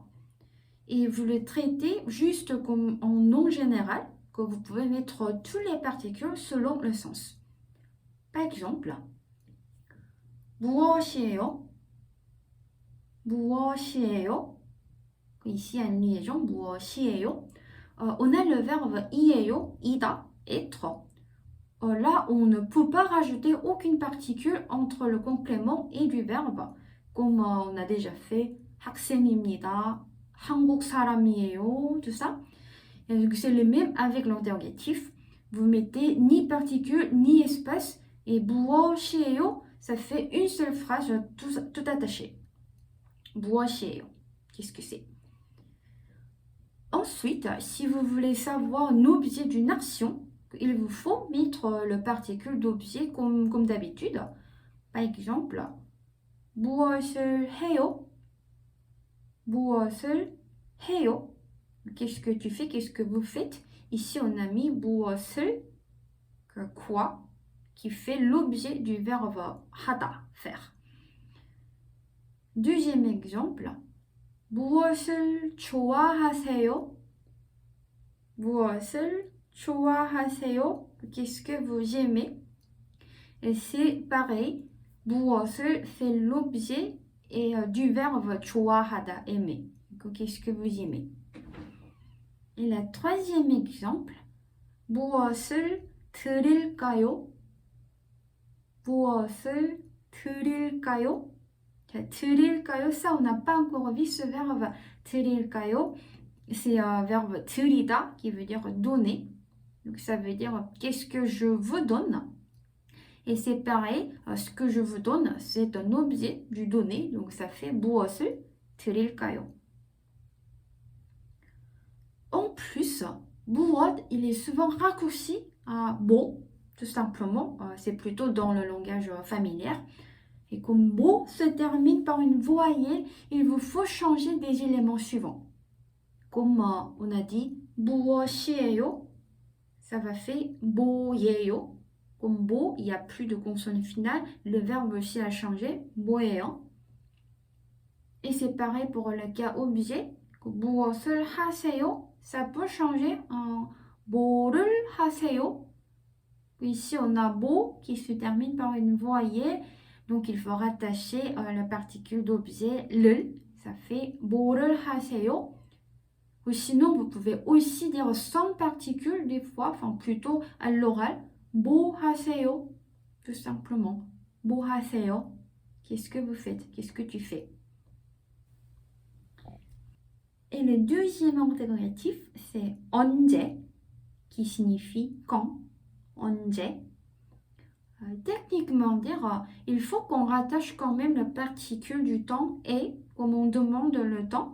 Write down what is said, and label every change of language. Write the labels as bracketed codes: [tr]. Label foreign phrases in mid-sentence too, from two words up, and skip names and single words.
[fr] Et vous le traitez juste comme en nom général, que vous pouvez mettre toutes les particules selon le sens. Par exemple, [ko] 무엇이에요? 무엇이에요? [fr] Ici, une liaison, 무엇이에요? On a le verbe 이에요, 이다, être. Là, on ne peut pas rajouter aucune particule entre le complément et du verbe, comme on a déjà fait [ko] 학생입니다, 한국 사람이에요, [fr] tout ça. C'est le même avec l'interrogatif. Vous mettez ni particule ni espace et 무엇이에요, ça fait une seule phrase tout attaché. 무엇이에요, qu'est-ce que c'est? Ensuite, si vous voulez savoir un objet d'une action, il vous faut mettre le particule d'objet comme d'habitude. Par exemple, [ko] 무엇을 해요? 무엇을 해요? [fr] Qu'est-ce que tu fais? Qu'est-ce que vous faites? Ici, on a mis 무엇을, quoi, qui fait l'objet du verbe 하다, faire. Deuxième exemple, [ko] 무엇을 좋아하세요? 무엇을 좋아하세요? [fr] Qu'est-ce que vous aimez? Et c'est pareil, 무엇을 fait l'objet et du verbe 좋아하다, aimer. Qu'est-ce que vous aimez? Et le troisième exemple, [ko] 무엇을 드릴까요? 무엇을 드릴까요? 드릴까요? [fr] Ça, on n'a pas encore vu ce verbe 드릴까요? C'est un verbe 드리다 qui veut dire donner. Donc ça veut dire qu'est-ce que je vous donne. Et c'est pareil, ce que je vous donne, c'est un objet du donné. Donc ça fait [ko] 무엇을 드릴까요? [fr] En plus, 무엇, il est souvent raccourci à 뭐, tout simplement. C'est plutôt dans le langage familier. Et comme 뭐 se termine par une voyelle, il vous faut changer des éléments suivants. Comme on a dit 무엇이에요, ça va faire 뭐예요. Comme 뭐, il n'y a plus de consonne finale, le verbe aussi a changé, 뭐예요. Et c'est pareil pour le cas objet, [ko] 무엇을 하세요, [fr] ça peut changer en [ko] 뭐를 하세요. [fr] Ici on a 뭐 qui se termine par une voyelle, donc il faut rattacher la particule d'objet 를, ça fait [ko] 뭐를 하세요. [fr] Ou sinon, vous pouvez aussi dire sans particule des fois, enfin plutôt à l'oral, [ko] 뭐 하세요, [fr] tout simplement. [ko] 뭐 하세요, [fr] qu'est-ce que vous faites, qu'est-ce que tu fais. Et le deuxième interrogatif, c'est 언제, qui signifie quand, 언제. Techniquement dire, il faut qu'on rattache quand même la particule du temps et, comme on demande le temps.